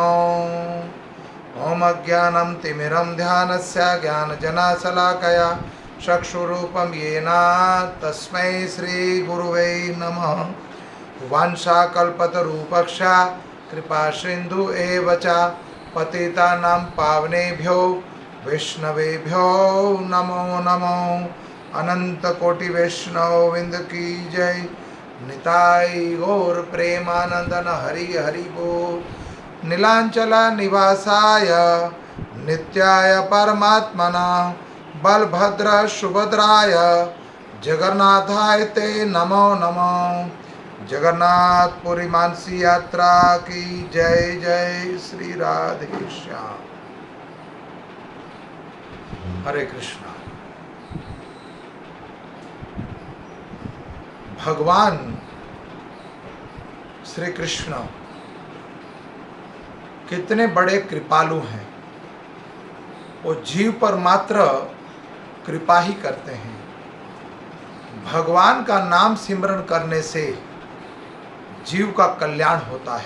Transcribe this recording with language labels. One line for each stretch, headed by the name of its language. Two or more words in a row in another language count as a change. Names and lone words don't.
Sanskrit: ओम अज्ञानं तिमिरं ध्यानस्य ज्ञानजनाशलाकया चक्षुरूपं येन तस्मै श्रीगुरुवे नमः। वाञ्छाकल्पतरूपश्च कृपासिन्धु एव च पतितानां पावनेभ्यो वैष्णवेभ्यो नमो नमो।
Hindi: अनंत कोटि वैष्णव विंद की जय।
Bangla: নিতাই গৌর প্রেমানন্দন হরি হরি বোল।
Sanskrit: नीलांचल निवासाय नित्याय परमात्मना बलभद्र सुभद्राय जगन्नाथाय ते नमो नमो।
Hindi: जगन्नाथपुरी मानसी यात्रा की जय जय श्री राधे श्याम। हरे कृष्णा। भगवान श्री कृष्ण कितने बड़े कृपालु हैं। वो जीव पर मात्र कृपा ही करते हैं। भगवान का नाम सिमरन करने से जीव का कल्याण होता है।